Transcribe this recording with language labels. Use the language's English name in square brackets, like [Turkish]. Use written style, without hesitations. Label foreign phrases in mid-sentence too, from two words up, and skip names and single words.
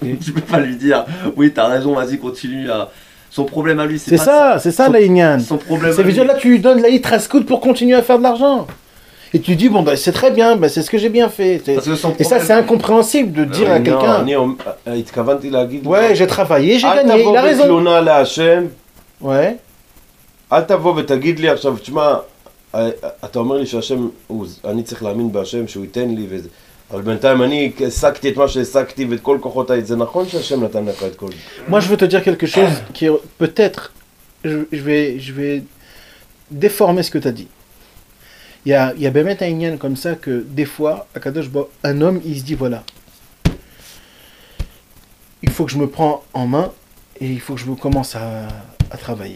[French] Tu peux pas lui dire, oui, t'as raison, vas-y, continue à. Son problème à lui, C'est pas ça son- la Inyan. Son problème Ça à veut lui. dire là, tu lui donnes la Yitrascout pour continuer à faire de l'argent. Et tu dis, bon, bah, c'est très bien, bah, c'est ce que j'ai bien fait. Parce que son Et ça, problème- c'est incompréhensible de dire à quelqu'un, ouais, j'ai travaillé, j'ai gagné, il a raison. [Hebrew] בתלונה להשם, [French] Ouais, [Hebrew] אל תבוא ותגיד לי עכשיו, תשמע, אתה אומר לי שהשם, אני צריך להאמין בהשם שהוא ייתן לי וזה, אבל בינתיים אני השגתי את מה שהשגתי ואת כל כוחותיי, זה נכון שהשם נתן לך את כל זה. [French] moi je veux te dire quelque chose qui est peut-être, je vais déformer ce que tu as dit. Il y a Bémet un Inyan comme ça que des fois, à Kadosh, un homme, il se dit voilà, il faut que je me prends en main et il faut que je commence à travailler.